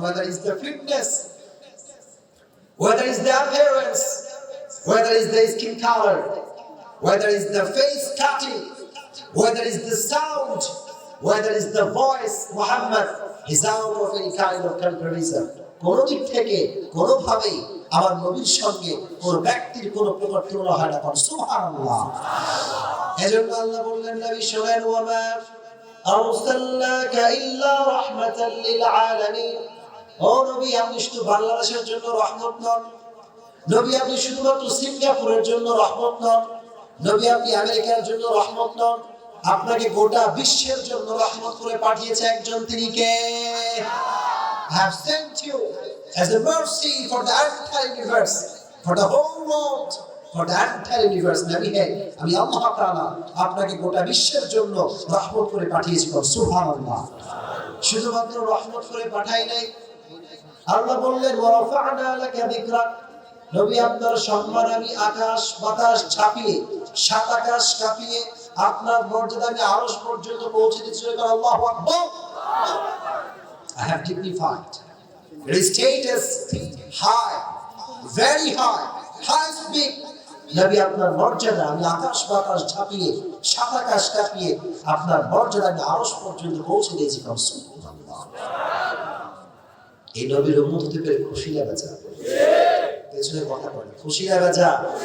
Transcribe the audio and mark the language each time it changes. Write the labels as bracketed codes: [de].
[en] Whether it's the fitness, whether it's the appearance, whether it's the skin color, whether it's the face cutting, whether it's the sound, whether it's the voice Muhammad is out of any kind of comparison, [bn] কোন দিক থেকে কোনোভাবেই আমার নবীর সঙ্গে কোন ব্যক্তির কোন প্রকার তুলনা হয় না। সুবহানাল্লাহ। এজন্য আল্লাহ বললেন নবী শুনেন, [ar] ওয়া মা আরসালনাকা ইল্লা রাহমাতাল লিল আলামিন। [bn] ও নবী, আপনি শুধু বাংলাদেশের জন্য রহমত নন, নবী আপনি শুধুমাত্র সিঙ্গাপুরের জন্য রহমত নন, নবী আপনি আমেরিকার জন্য রহমত নন, আপনাকে গোটা বিশ্বের জন্য রহমত করে পাঠিয়েছে একজন, তিনি কে? [en] I have sent you as a mercy for the entire universe, for the whole world, for the entire universe. [bn] নবী হে, আমি আল্লাহ তাআলা আপনাকে গোটা বিশ্বের জন্য রহমত করে পাঠিয়েছি। সুবহানাল্লাহ। শুধুমাত্র রহমত করে পাঠাই নাই, আল্লাহ বললেন [ar] ওয়া রাফা'না লাকা যিকরাক। [bn] নবী আপনার সম্মান আমি আকাশ বাতাস ছাপিয়ে, সাত আকাশ কাঁপিয়ে আপনার মর্যাদা আমি আরশ পর্যন্ত পৌঁছে দিয়েছি। আল্লাহু আকবার। [en] I have dignified your status high, very high, highest big. [bn] নবী আপনার মর্যাদা আমি আকাশ বাতাস ছাপিয়ে, সাত আকাশ কাঁপিয়ে আপনার মর্যাদা আমি আরশ পর্যন্ত পৌঁছে দিয়েছি। সুবহানাল্লাহ। এই নবীর উম্মত হতে পেরে খুশি লাগা যায়। পেছনে কথা বলে খুশি লাগা যায়।